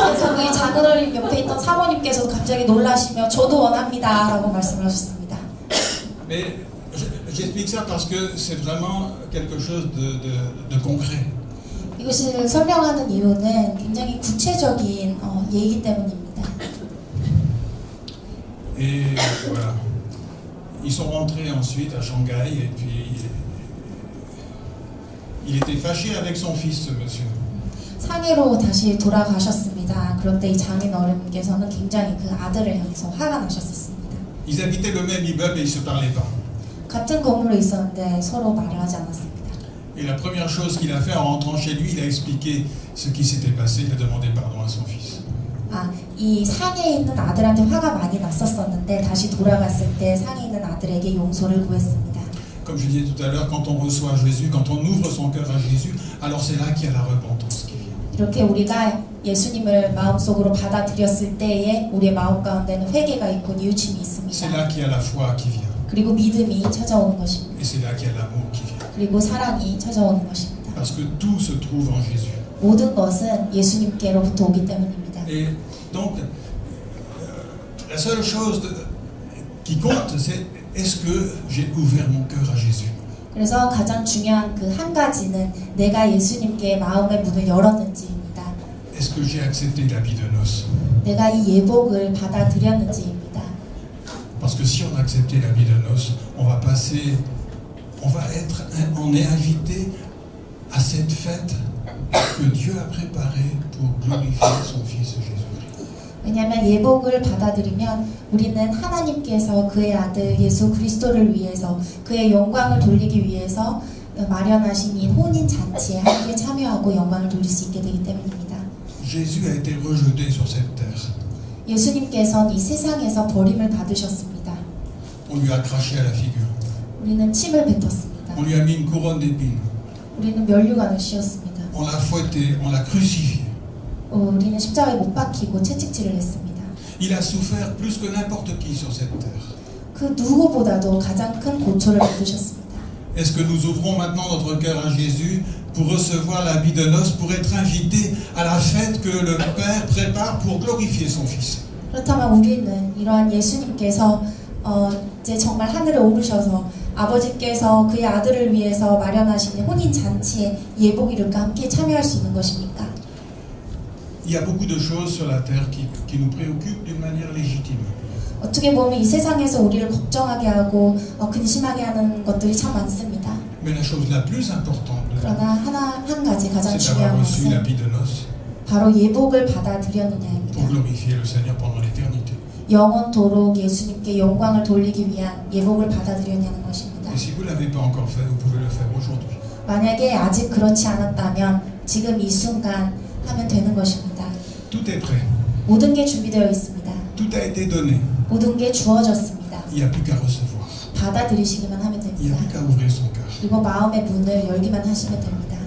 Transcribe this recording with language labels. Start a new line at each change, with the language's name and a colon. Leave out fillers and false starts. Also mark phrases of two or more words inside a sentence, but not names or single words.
Korean: 그래서 그 장인 어린 옆에 있던 사모님께서도 갑자기 놀라시며 저도 원합니다라고 말씀을 하셨습니다.
French: Mais j'explique ça parce que c'est vraiment quelque chose de concret.
Korean: 이것을 설명하는 이유는 굉장히 구체적인 예이기 때문입니다.
French: Et voilà. Ils sont rentrés ensuite à Shanghai et puis il était fâché avec son fils, ce monsieur.
Korean: 상해로 다시 돌아가셨습니다. 그런데 이 장인 어른께서는 굉장히 그 아들을 향해서 화가 나셨었습니다.
French: Ils habitaient le même immeuble et ils se parlaient pas.
Korean: 같은 건물에 있었는데 서로 말을 하지 않았습니다.
French: Et la première chose qu'il a fait en rentrant chez lui, il a expliqué ce qui s'était passé, il a demandé pardon à son fils.
Korean: 이 상해에 있는 아들한테 화가 많이 났었었는데 다시 돌아갔을 때 상해에 있는 아들에게 용서를 구했습니다.
French: Comme je disais tout à l'heure, quand on reçoit Jésus, quand on ouvre son cœur à Jésus, alors c'est là qu'il y a la repentance qui vient.
Korean: 이렇게 우리가 예수님을 마음속으로 받아들였을 때에 우리의 마음 가운데는 회개가 있고 뉘우침이
French: C'est
Korean: 있습니다.
French: là qu'il y a la foi qui vient.
Korean: 그리고 믿음이 찾아오는 것입니다.
French: Et c'est là qu'il y a l'amour qui vient.
Korean: 그리고 사랑이 찾아오는 것입니다.
French: Parce que tout se trouve en Jésus.
Korean: 모든 것은 예수님께로부터 오기 때문입니다.
French: Et donc, la seule chose qui compte, c'est est-ce que j'ai ouvert mon cœur à Jésus?
Korean: 그래서 가장 중요한 그 한 가지는 내가 예수님께 마음의 문을 열었는지입니다.
French: Est-ce que j'ai accepté l'habit de noces?
Korean: 내가 이 예복을 받아들였는지입니다.
French: Parce que si on a accepté l'habit de noces, on est invité à cette fête que Dieu a préparée pour glorifier son Fils Jésus-Christ.
Korean: 왜냐하면 예복을 받아들이면 우리는 하나님께서 그의 아들 예수 그리스도를 위해서 그의 영광을 돌리기 위해서 마련하신 이 혼인 잔치에 함께 참여하고 영광을 돌릴 수 있게 되기 때문입니다.
French: Jésus a été rejeté sur cette terre.
Korean: 예수님께서는 이 세상에서 버림을 받으셨습니다.
French: On lui a craché à la figure.
Korean: 우리는 침을 뱉었습니다.
French: On lui a mis une couronne d'épines.
Korean: 우리는 면류관을 씌웠습니다.
French: On l'a fouetté, on l'a crucifié.
Korean: 우리는 십자가에 못 박히고 채찍질을 했습니다.
French: Il a souffert plus que n'importe qui sur cette terre.
Korean: 그 누구보다도 가장 큰 고초를 받으셨습니다.
French: Est-ce que nous ouvrons maintenant notre cœur à Jésus pour recevoir l'habit de noces, pour être invités à la fête que le Père prépare pour glorifier son Fils?
Korean: 그렇다면 우리는 이러한 예수님께서 이제 정말 하늘에 오르셔서 아버지께서 그의 아들을 위해서 마련하신 혼인 잔치에 예복이를과 함께 참여할 수 있는 것입니까?
French: Il y a beaucoup de choses sur la terre qui nous préoccupent d'une manière légitime.
Korean: 어떻게 보면 이 세상에서 우리를 걱정하게 하고 근심하게 하는 것들이 참 많습니다.
French: Mais la chose la plus importante,
Korean: 그러나 한 가지 가장
French: c'est d'avoir
Korean: 중요한
French: reçu la
Korean: 것은
French: vie de noces
Korean: 바로 예복을 받아들였느냐입니다.
French: pour glorifier le Seigneur pendant l'éternité.
Korean: 영원토록 예수님께 영광을 돌리기 위한 예복을 받아들였냐는 것입니다.
French: Et si vous ne l'avez pas encore fait, vous pouvez le faire aujourd'hui.
Korean: 만약에 아직 그렇지 않았다면 지금 이 순간 하면 되는 것입니다.
French: Tout est prêt.
Korean: 모든 게 준비되어 있습니다.
French: Tout a été donné.
Korean: 모든 게 주어졌습니다.
French: Il n'y a plus qu'à recevoir.
Korean: 받아들이시기만 하면
French: Il n'y a
Korean: 됩니다.
French: plus qu'à ouvrir son cœur.
Korean: 그리고 마음의 문을 열기만 하시면 됩니다.